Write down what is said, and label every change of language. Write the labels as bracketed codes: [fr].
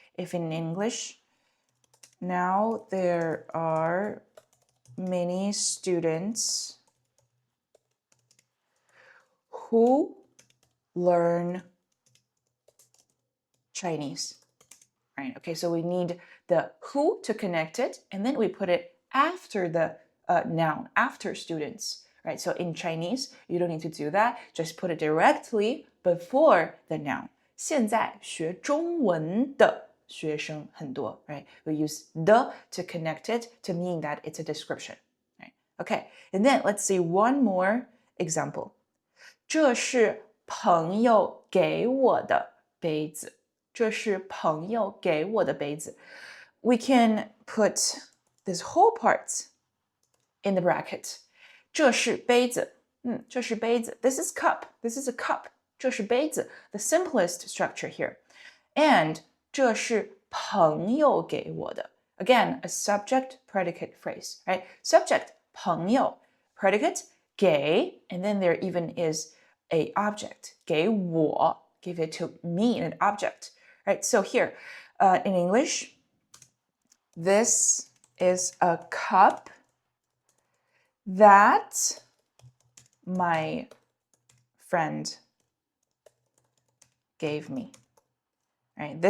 [en] If in English, now there are many students who learn Chinese, right? Okay, so we need the who to connect it, and then we put it after the noun after students, right? So in Chinese, you don't need to do that. Just put it directly before the noun. [zh] 现在学中文的学生很多, right? [en] We use the to connect it to mean that it's a description, right? Okay, and then let's see one more example. [zh] 这是朋友给我的杯子。这是朋友给我的杯子。 [en] We can put this whole part in the bracket. [zh] 这是杯子。这是杯子。 [en] This is cup. This is a cup. [zh] 这是杯子。 [en] The simplest structure here. [zh] And 这是朋友给我的。 [en] Again, a subject predicate phrase, right? Subject 朋友 predicate 给 and then there even is a object 给我 give it to me an object, right? So here in English, this is a cup that my friend gave me. Right?